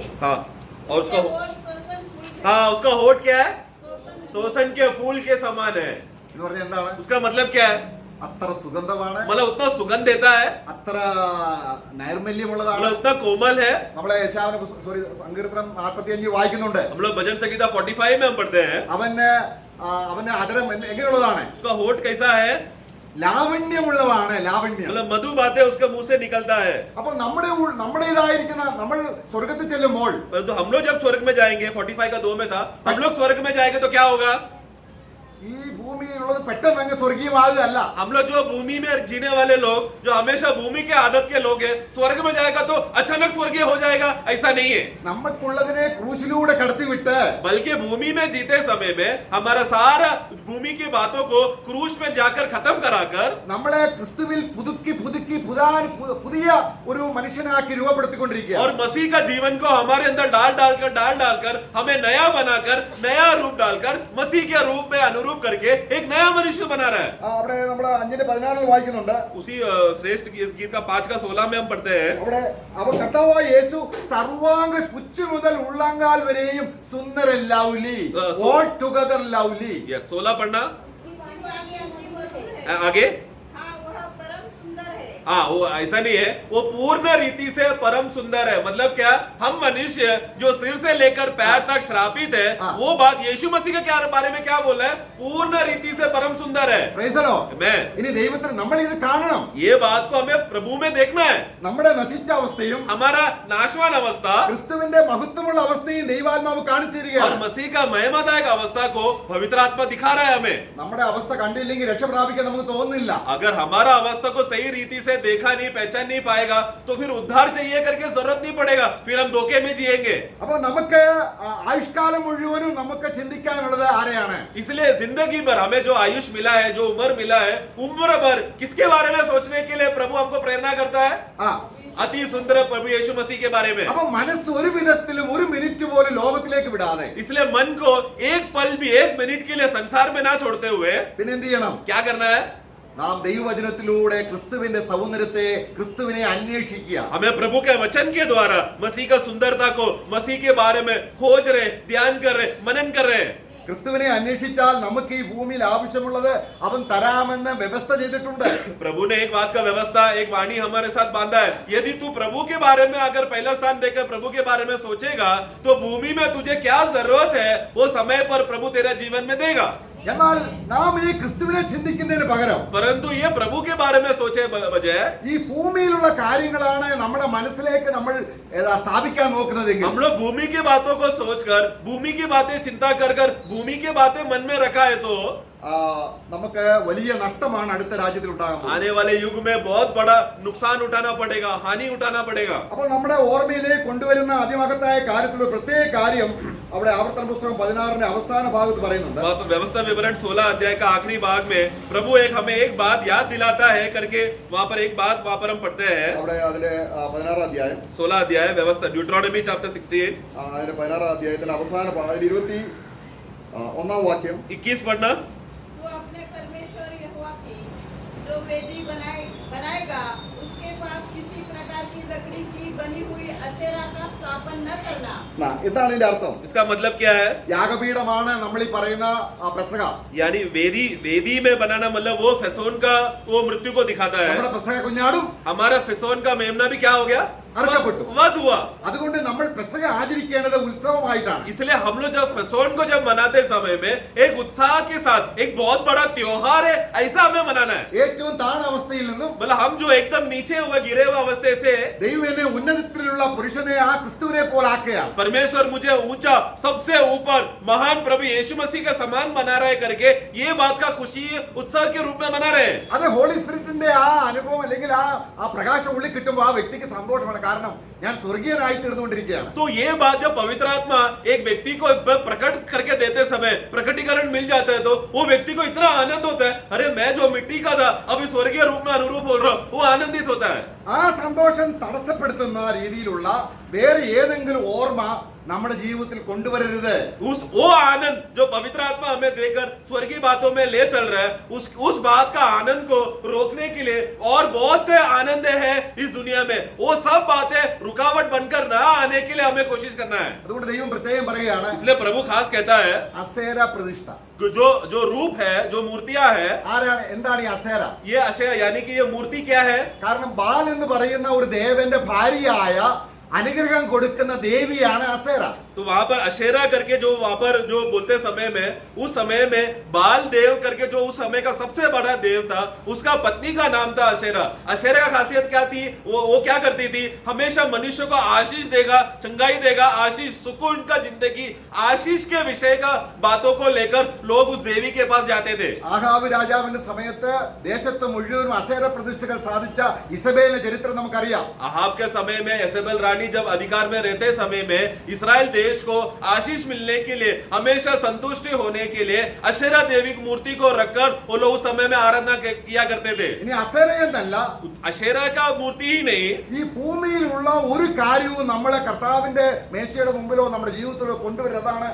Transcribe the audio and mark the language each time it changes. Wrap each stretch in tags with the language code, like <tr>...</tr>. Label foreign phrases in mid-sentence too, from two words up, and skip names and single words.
<hi>हाँ, और उसका होठ सोसन फूल के- हाँ, उसका होठ क्या है? सोसन सोसन के फूल के समान है।</hi> <ml>എന്ന് പറഞ്ഞാൽ എന്താണ്?</ml> <hi>उसका मतलब क्या है?</hi> <ml>അത്ര സുഗന്ധമാണ്,</ml> <hi>मतलब उतना सुगंध देता है,</hi> <ml>അത്ര നൈർമല്യമുള്ളതാണ്.</ml> <hi>मतलब उतना कोमल है।</hi> <ml>നമ്മളെ യേശാവിന്റെ സങ്കീർത്തനം 45 വായിക്കുന്നുണ്ട്.</ml> <hi>हम लोग भजन संगीता 45 में हम पढ़ते हैं।</hi> <ml>അവന്റെ അധരം എങ്ങനെയുള്ളതാണ്?</ml> <hi>उसका होठ कैसा है?</hi> <ml>ലാവണ്യമുള്ളതാണ്. ലാവണ്യം.</ml> <hi>मतलब मधु बातें उसके मुंह से निकलता है।</hi> <ml>അപ്പോൾ നമ്മുടേതായിരിക്കുന്ന നമ്മൾ സ്വർഗത്തിൽ ചെല്ലുമ്പോൾ</ml> <hi>परंतु हम लोग जब स्वर्ग में जाएंगे, 45 का 2 में था, हम लोग स्वर्ग में जाएंगे तो क्या होगा?</hi> <ml>ഈ ഭൂമിയിലുള്ളത് പെട്ടെന്ന് അങ്ങ് സ്വർഗീയമാകുകയല്ല.</ml> <hi>हम लोग जो भूमि में जीने वाले लोग, जो हमेशा भूमि के आदत के लोग हैं, स्वर्ग में जाएगा तो अचानक स्वर्गीय हो जाएगा, ऐसा नहीं है।</hi> <ml>നമുക്കുള്ളതിനെ ക്രൂശിലൂടെ കടത്തിവിട്ട്</ml> <hi>बल्कि भूमि में जीते समय में हमारा सारा भूमि की बातों को क्रूस में जाकर खत्म कराकर</hi> <ml>നമ്മളെ ക്രിസ്തുവിൽ പുതുക്കി പുതിയ ഒരു മനുഷ്യനാക്കി രൂപപ്പെടുത്തിക്കൊണ്ടിരിക്കുക.</ml> <hi>और मसीह का जीवन को हमारे अंदर डाल डालकर हमें नया बनाकर, नया रूप डालकर मसीह के रूप में अनुरूप करके एक नया मनुष्य बना रहा है।</hi> <ml>അവിടെ നമ്മൾ 5:16 വായിക്കുന്നുണ്ട്.</ml> <hi>उसी श्रेष्ठ गीत का 5:16 में हम पढ़ते हैं।</hi> <ml>അവിടെ അവർ കർത്താവായ യേശു സർവാംഗ പുച്ചു മുതൽ ഉള്ളങ്കാൽ വരെയും സുന്ദരൻ</ml> <en>lovely, all together lovely.</en> <hi>यस, 16 पढ़ना। उसकी वाणी अति मधुर है। आगे। हाँ, वह परम सुंदर है। हाँ, वो ऐसा नहीं है, वो पूर्ण रीति से परम सुंदर है। मतलब क्या? हम मनुष्य जो सिर से लेकर पैर तक श्रापित है, हाँ। वो बात यीशु मसीह के क्या बारे में क्या बोला है? पूर्ण रीति से परम सुंदर है।</hi> <en>Praise the Lord.</en> <hi>मैं</hi> <ml>ഇനി ദൈവത്തിന് നമ്മൾ ഇത് കാണണം.</ml> <hi>ये बात को हमें प्रभु में देखना है।</hi> <ml>നമ്മുടെ നശിച്ച അവസ്ഥയും</ml> <hi>हमारा नाशवान अवस्था</hi> <ml>ക്രിസ്തുവിന്റെ മഹത്വമുള്ള അവസ്ഥയും ദൈവാത്മാവ് കാണിച്ചു</ml> <hi>और</hi> <ml>തരികയാണ്.</ml> <hi>मसीह का महिमादायक अवस्था को पवित्र आत्मा दिखा रहा है हमें।</hi> <ml>നമ്മുടെ അവസ്ഥ കണ്ടില്ലെങ്കിൽ രക്ഷ പ്രാപിക്കാൻ നമുക്ക് തോന്നുന്നില്ല.</ml> <hi>अगर हमारा अवस्था को सही रीति से देखा नहीं, पहचान नहीं पाएगा, तो फिर उद्धार चाहिए करके जरूरत नहीं पड़ेगा, फिर हम धोखे में जिएंगे।</hi> <ml>അപ്പൊ നമുക്ക് ആയുഷ്കാലം മുഴുവനും നമുക്ക് ചിന്തിക്കാനുള്ളത് ആരെയാണ്?</ml> <hi>इसलिए जिंदगी भर हमें जो आयुष मिला है, जो उम्र मिला है, उम्र भर किसके बारे में सोचने के लिए प्रभु हमको प्रेरणा करता है?</hi> <ml>ആ</ml> <hi>अति सुंदर प्रभु यीशु मसीह के बारे में।</hi> <ml>അപ്പൊ മനസ്സ് ഒരു വിധത്തിലും ഒരു മിനിറ്റ് പോലും ലോകത്തിലേക്ക് വിടാതെ</ml> <hi>इसलिए मन को एक पल भी, एक मिनट के लिए संसार में ना छोड़ते हुए</hi> <ml>പിന്നെ എന്ത് ചെയ്യണം?</ml> <hi>क्या करना है?</hi> <ml>നാം ദൈവവചനത്തിലൂടെ ക്രിസ്തുവിന്റെ സൗന്ദര്യത്തെ, ക്രിസ്തുവിനെ അന്വേഷിക്കുക.</ml> <hi>हमें प्रभु के वचन के द्वारा मसीह का सुंदरता को, मसीह के बारे में खोज रहे, ध्यान कर रहे, मनन कर रहे हैं।</hi> <ml>ക്രിസ്തുവിനെ അന്വേഷിച്ചാൽ നമുക്ക് ഈ ഭൂമിയിൽ ആവശ്യമുള്ളത് അവൻ തരാമെന്ന് വ്യവസ്ഥ ചെയ്തിട്ടുണ്ട്.</ml> <hi>प्रभु ने एक बात का व्यवस्था, एक वाणी हमारे साथ बांधा है। यदि तू प्रभु के बारे में अगर पहला स्थान देकर प्रभु के बारे में सोचेगा, तो भूमि में तुझे क्या जरूरत है वो समय पर प्रभु तेरा जीवन में देगा।</hi> <ml>എന്നാൽ നാം ഈ ക്രിസ്തുവിനെ ചിന്തിക്കുന്നതിന് പകരം</ml> <hi>परंतु ये प्रभु के बारे में सोचे बजाय</hi> <ml>ഈ ഭൂമിയിലുള്ള കാര്യങ്ങളാണ് നമ്മുടെ മനസ്സിലേക്ക് നമ്മൾ സ്ഥാപിക്കാൻ നോക്കുന്നതെങ്കിൽ</ml> <hi>हम लोग भूमि की बातों को सोचकर, भूमि की बातें चिंता कर कर भूमि की बातें मन में रखा है, तो</hi> <ml>നമുക്ക് വലിയ നഷ്ടമാണ് അടുത്ത രാജ്യത്തിൽ ഉണ്ടാകാൻ പോകുന്നത്.</ml> <hi>आने वाले युग में बहुत बड़ा नुकसान उठाना पड़ेगा, हानि उठाना पड़ेगा।</hi> <ml>അപ്പോൾ നമ്മുടെ ഓർമ്മയിലേക്ക് കൊണ്ടുവരുന്ന അതിമഹത്തായ കാര്യത്തിലുള്ള പ്രത്യേക കാര്യം അവിടെ ആവർത്തന പുസ്തകം 16 അവസാന ഭാഗത്ത് പറയുന്നുണ്ട്.</ml> <hi>वहाँ पर व्यवस्था विवरण 16 अध्याय का आखिरी भाग में प्रभु हमें एक बात याद दिलाता है करके वहाँ पर एक बात वहाँ पर हम पढ़ते हैं।</hi> <ml>അവിടെ അതിലെ 16 അധ്യായം</ml> <hi>16 अध्याय व्यवस्था,</hi> <en>Deuteronomy chapter 68,</en> <ml>അതിന്റെ 16 അധ്യായത്തിന്റെ അവസാന 21 വാക്യം</ml> <hi>21 पढ़ना। जो अपने परमेश्वर यहोवा की जो वेदी बनाएगा उसके पास किसी प्रकार की लकड़ी की बनी हुई अशेरा का स्थापन न करना।</hi> <ml>എന്താണ് ഇതിന്റെ അർത്ഥം?</ml> <hi>इसका मतलब क्या है?</hi> <ml>യാഗപീഠമാണ് നമ്മൾ ഈ പറയുന്ന പെസക.</ml> <hi>यानी वेदी में बनाना मतलब वो फेसोन का वो मृत्यु को दिखाता है।</hi> <ml>നമ്മുടെ പെസക കുഞ്ഞാടും</ml> <hi>हमारा फेसोन का मेमना भी क्या हो गया?</hi> <ml>അറുക്കപ്പെട്ടു.</ml> <hi>वध हुआ।</hi> <ml>അതുകൊണ്ട് നമ്മൾ പെസക ആചരിക്കേണ്ടത് ഉത്സവമായിട്ടാണ്.</ml> <hi>इसलिए हम लोग जब फेसोन को जब मनाते समय में एक उत्साह के साथ एक बहुत बड़ा त्योहार है ऐसा हमें मनाना है।</hi> <ml>ഏറ്റവും താഴ്ന്ന അവസ്ഥയിൽ നിന്നും</ml> <hi>मतलब हम जो एकदम नीचे हुए गिरे हुए अवस्थे से</hi> <ml>ദൈവം എന്നെ ഉന്നതത്തിലുള്ള പുരുഷനെ ആ ക്രിസ്തുവിനെ പോലെ ആക്കുകയാണ്.</ml> <hi>परमेश्वर मुझे ऊंचा सबसे ऊपर महान प्रभु यीशु मसीह का समान बना रहे करके ये बात का खुशी उत्साह के रूप में मना रहे हैं।</hi> <ml>അത്</ml> <en>Holy Spirit-ന്റെ</en> <ml>ആ അനുഭവം അല്ലെങ്കിൽ ആ പ്രകാശം ഉള്ളിൽ കിട്ടുമ്പോൾ ആ വ്യക്തിക്ക് സന്തോഷമാണ്. കാരണം ഞാൻ സ്വർഗീയനായി തീർന്നുകൊണ്ടിരിക്കുകയാണ്.</ml> <hi>तो ये बात जब पवित्र आत्मा एक व्यक्ति को प्रकट करके देते समय प्रकटीकरण मिल जाता है तो वो व्यक्ति को इतना आनंद होता है, अरे मैं जो मिट्टी का था अभी स्वर्गीय रूप में अनुरूप बोल रहा हूँ, वो आनंदित होता है।</hi> <ml>ആ സന്തോഷം തടസ്സപ്പെടുത്തുന്ന രീതിയിലുള്ള വേറെ ഏതെങ്കിലും ഓർമ്മ നമ്മുടെ ജീവിതത്തിൽ കൊണ്ടുവരരുത്.</ml> <hi>वो आनंद जो पवित्र आत्मा हमें देकर स्वर्गीय बातों में ले चल रहा है उस बात का आनंद को रोकने के लिए और बहुत से आनंद है इस दुनिया में, वो सब बातें रुकावट बनकर ना आने के लिए हमें कोशिश करना है।</hi> <ml>അതുകൊണ്ട് ദൈവം പ്രത്യേകം പറയുകയാണ്</ml> <hi>इसलिए प्रभु खास कहता है</hi> <ml>അസേര പ്രതിഷ്ഠ.</ml> <hi>जो रूप है जो मूर्तियां है</hi> <ml>ആരാണ് എന്താണ് ഈ അസേര?</ml> <hi>ये अशेरा यानी कि ये मूर्ति क्या है? കാരണം ബാൽ എന്ന് പറയുന്ന ഒരു ദേവന്റെ ഭാര്യയായ അനുഗ്രഹം കൊടുക്കുന്ന ദേവിയാണ് അസേര. तो वहां पर अशेरा करके जो वहां पर जो बोलते समय में उस समय में बाल देव करके जो उस समय का सबसे बड़ा देव था उसका पत्नी का नाम था अशेरा। अशेरा का खासियत क्या थी? वो क्या करती थी? हमेशा मनुष्य को आशीष देगा, चंगाई देगा, आशीष सुकून का जिंदगी आशीष के विषय का बातों को लेकर लोग उस देवी के पास जाते थे।</hi> <ml>ആഹാബ് രാജാവിന്റെ സമയത്ത് ദേശത്ത് മുഴുവനും അസേര പ്രതിഷ്ഠകൾ സാധിച്ച ഇസബേലിന്റെ ചരിത്രം നമുക്കറിയാം.</ml> <hi>अहाब के समय में एसेबेल रानी जब अधिकार में रहते समय में इसराइल देश को आशीष मिलने के लिए हमेशा संतुष्टि होने के लिए अशेरा देवी की मूर्ति को रखकर वो लोग उस समय में आराधना किया करते थे।</hi> <ml>ഇനി അസേര എന്നല്ല,</ml> <hi>अशेरा का मूर्ति ही नहीं,</hi> <ml>ഈ ഭൂമിയിലുള്ള ഒരു കാര്യവും നമ്മളെ കർത്താവിന്റെ മേശയുടെ മുമ്പിലോ നമ്മുടെ ജീവിതത്തിലോ കൊണ്ടുവരുന്നതാണ്.</ml>